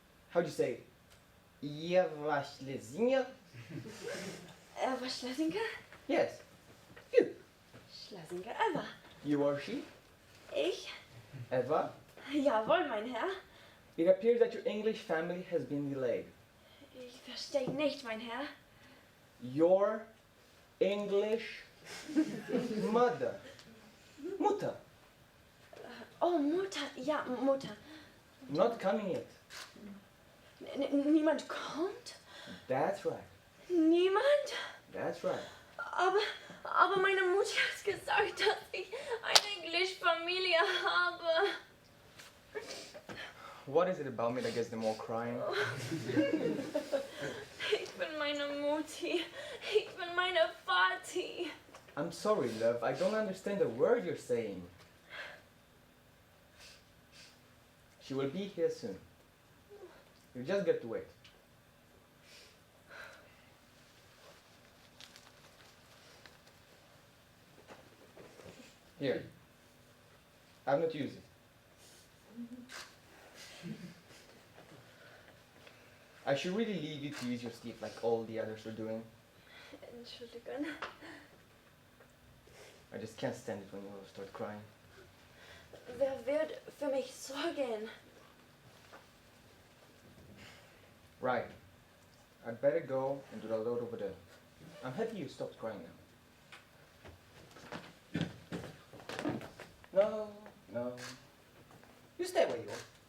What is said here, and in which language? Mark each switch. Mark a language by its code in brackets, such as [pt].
[en] How'd you say it? Eva Schlesinger? Eva Schlesinger? Yes. You. Schlesinger Eva. You or she? [de] Ich? Eva? Jawohl, mein Herr. [en] It appears that your English family has been delayed. [de] Ich verstehe nicht, mein Herr. [en] Your English mother. Mutter. [de] Oh, Mutter. Ja, Mutter. [en] Not coming yet. [de] Niemand kommt? [en] That's right. [de] Niemand? [en] That's right. [de] Aber meine Mutter hat gesagt, dass ich eine Englischfamilie habe. [en] What is it about me that gets them all crying? [de] Ich bin meine Mutti. Ich bin meine Vati. [en] I'm sorry, love. I don't understand the word you're saying. She will be here soon. You just get to wait. Here. I've not used it. I should really leave you to use your sleep like all the others are doing. [de] Entschuldigung. [en] I just can't stand it when you all start crying. [de] Wer wird für mich sorgen? [en] Right. I'd better go and do the load over there. I'm happy you stopped crying now. No, no. You stay where you are.